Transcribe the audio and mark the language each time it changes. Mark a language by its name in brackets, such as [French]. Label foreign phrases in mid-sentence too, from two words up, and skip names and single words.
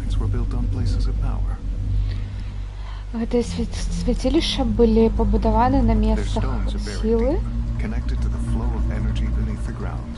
[English] built on places of power. [Belarusian] Гэтыя свяцілішча былі пабудаваны на [English] Their [Belarusian] месцах [English] stones are buried [Belarusian] сілы. [English] deep, connected to the flow of energy beneath the ground.